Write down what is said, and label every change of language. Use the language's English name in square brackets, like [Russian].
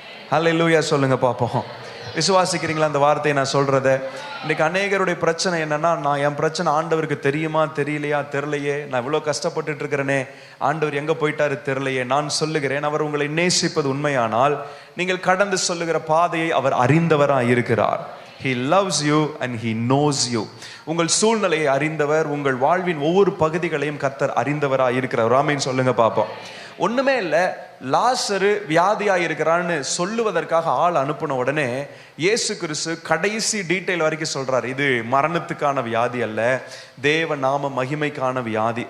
[Tamil] ஹல்லேலூயா சொல்லுங்க பாப்போம். விசுவாசிக்கிறீங்களா அந்த வார்த்தையை நான் சொல்றத? இன்னைக்கு அநேகருடைய பிரச்சனை என்னன்னா, நான் என் பிரச்சனை ஆண்டவருக்கு தெரியுமா தெரியலையா தெரியலையே, நான் இவ்வளோ கஷ்டப்பட்டுட்டு இருக்கிறேனே, ஆண்டவர் எங்க போயிட்டாரு தெரியலையே. நான் சொல்லுகிறேன், அவர் உங்களை நேசிப்பது உண்மையானால் நீங்கள் கடந்து சொல்லுகிற பாதையை அவர் அறிந்தவராக இருக்கிறார். [English] He loves you and he knows you. [Tamil] உங்கள் சூழ்நிலையை அறிந்தவர், உங்கள் வாழ்வின் ஒவ்வொரு பகுதிகளையும் கர்த்தர் அறிந்தவராக இருக்கிறார். ஆமென் சொல்லுங்க பாப்போம். ஒண்ணுமே இல்லை, லாசரு வியாதியா இருக்கிறான்னு சொல்லுவதற்காக ஆள் அனுப்பின உடனே இயேசு கிறிஸ்து கடைசி டீட்டெயில் வரைக்கும் சொல்றாரு, இது மரணத்துக்கான வியாதி அல்ல, தேவ நாம மகிமைக்கான வியாதி.